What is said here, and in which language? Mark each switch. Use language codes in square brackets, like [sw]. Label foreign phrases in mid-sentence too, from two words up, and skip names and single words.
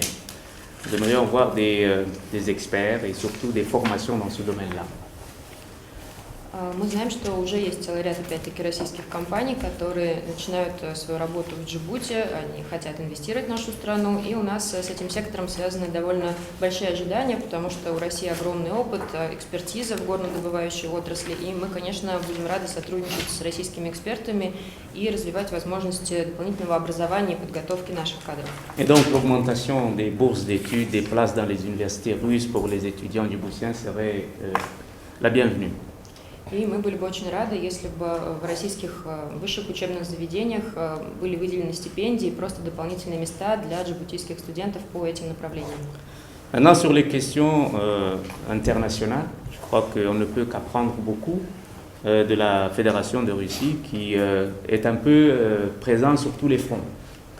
[fr] Nous aimerions voir des experts et surtout des formations dans ce domaine-là. [ru] Мы знаем, что уже есть целый ряд, опять-таки, российских компаний, которые начинают свою работу в Джибути, они хотят инвестировать в нашу страну, и у нас с этим сектором связаны довольно большие ожидания, потому что у России огромный опыт, экспертиза в горнодобывающей отрасли, и мы, конечно, будем рады сотрудничать с российскими экспертами и развивать возможности дополнительного образования и подготовки наших кадров. [fr] Et donc l'augmentation des bourses d'études, des places dans les universités russes pour les étudiants djiboutiens serait la bienvenue. [ru] И мы были бы очень rады, если бы в российских высших учебных заведениях были выделены стипендии и просто дополнительные места для джибутийских студентов по этим направлениям. [fr] Maintenant, sur les questions internationales, je crois qu'on ne peut qu'apprendre beaucoup de la Fédération de Russie qui est un peu présente sur tous les fronts.